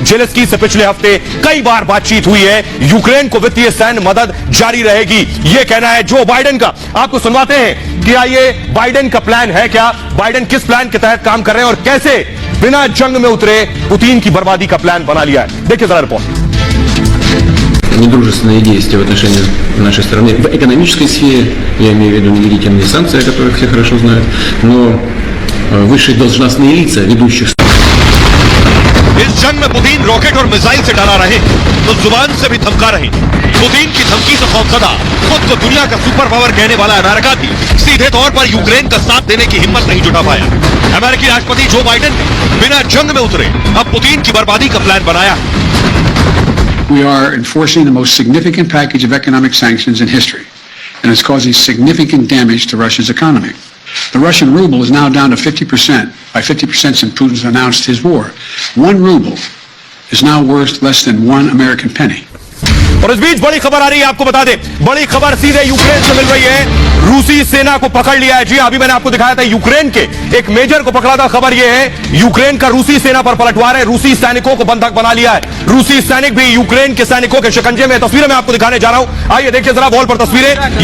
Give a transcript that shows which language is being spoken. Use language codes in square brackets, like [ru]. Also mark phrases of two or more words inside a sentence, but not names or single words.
[hi] जेलेंस्की से पिछले हफ्ते कई बार बातचीत हुई है। यूक्रेन को वित्तीय सैन्य मदद जारी रहेगी, यह कहना है जो बाइडेन का। आपको सुनवाते हैं कि आइए बाइडेन का प्लान है क्या, बाइडेन किस प्लान के तहत काम कर रहे हैं और कैसे बिना जंग में उतरे पुतिन की बर्बादी का प्लान बना लिया है। देखिए जरा रिपोर्ट। [ru] Недружественные действия в отношении нашей страны в экономической сфере, я имею в виду невеликие санкции, о которых все хорошо знают, но высшие должностные лица ведущих [hi] इस जंग में पुतिन रॉकेट और मिसाइल से डरा रहे तो जुबान से भी धमका रहे। पुतिन की धमकी से खौफजदा खुद को दुनिया का [en] super power [hi] कहने वाला अमेरिका भी सीधे तौर पर यूक्रेन का साथ देने की हिम्मत नहीं जुटा पाया। अमेरिकी राष्ट्रपति जो बाइडेन ने बिना जंग में उतरे अब पुतिन की बर्बादी का प्लान बनाया। [en] We are enforcing the most significant package of economic sanctions in history, and it's causing significant damage to Russia's economy. The Russian ruble is now down to 50%, by 50% since Putin's announced his war. 1 ruble is now worth less than 1 American penny. [hi] और इस बीच बड़ी खबर आ रही है, आपको बता दें बड़ी खबर सीधे यूक्रेन से मिल रही है। रूसी सेना को पकड़ लिया है। जी अभी मैंने आपको दिखाया था यूक्रेन के एक मेजर को पकड़ा था। खबर यह है यूक्रेन का रूसी सेना पर पलटवार है, रूसी सैनिकों को बंधक बना लिया है। रूसी सैनिक भी यूक्रेन के सैनिकों के शिकंजे में। तस्वीरें मैं आपको दिखाने जा रहा हूं, आइए देखिए जरा वॉल पर तस्वीरें।